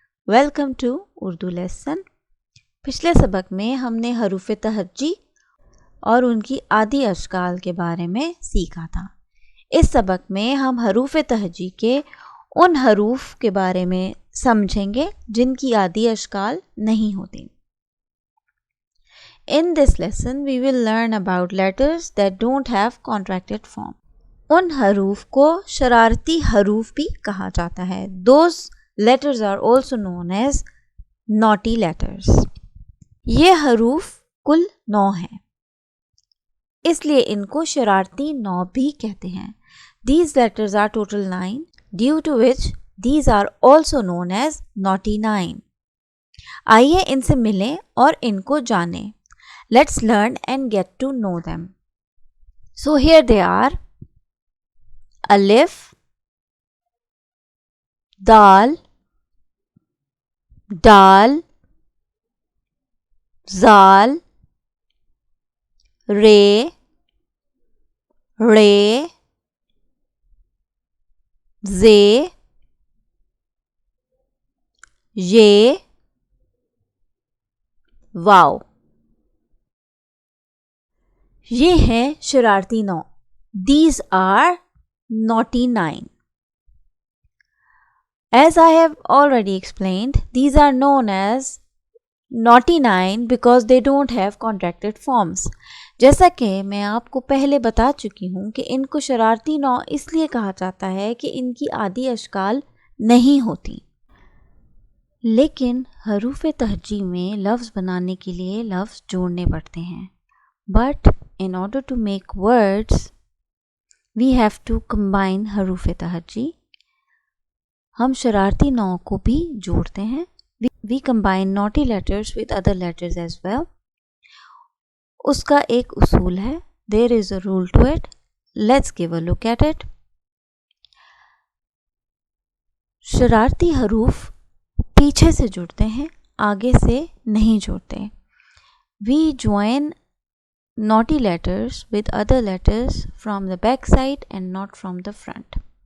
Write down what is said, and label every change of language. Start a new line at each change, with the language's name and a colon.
Hindi: Welcome to Urdu lesson. पिछले सबक में हमने हरूफ तहज्जी और उनकी आदि अशकाल के बारे में सीखा था। इस सबक में हम हरूफ तहज्जी के उन हरूफ के बारे में समझेंगे जिनकी आदि अशकाल नहीं होती।
English: In this lesson, we will learn about letters that don't have contracted form.
Hindi: उन हरूफ को शरारती हरूफ भी कहा जाता है।
English: Those letters are also known as naughty letters.
Hindi: ये हरूफ कुल 9 हैं, इसलिए इनको शरारती 9 भी कहते हैं।
English: These letters are total 9, due to which these are also known as naughty 9.
Hindi: आइए इनसे मिलें और इनको जानें।
English: Let's learn and get to know them. So here they are: Alif, Dal, Dal, Zal, Re, Re, Ze, Ye, Wow.
Hindi: ये हैं शरारती 9।
English: These are naughty 9. As I have already explained, these are known as naughty 9 because they don't have contracted forms.
Hindi: जैसा कि मैं आपको पहले बता चुकी हूँ कि इनको शरारती 9 इसलिए कहा जाता है कि इनकी आदि अशकाल नहीं होती। लेकिन हरूफ तहज्जी में लफ्ज़ बनाने के लिए लफ्ज़ जोड़ने पड़ते हैं।
English: But in order to make words, we have to combine
Hindi: हरूफ तहज्जी। हम शरारती 9 को भी जोड़ते हैं।
English: We combine naughty letters with other letters as well.
Hindi: उसका एक उसूल है।
English: There is a rule to it. Let's give a look at it.
Hindi: शरारती हरूफ पीछे से जुड़ते हैं, आगे से नहीं जुड़ते।
English: We join naughty letters with other letters from the back side and not from the front.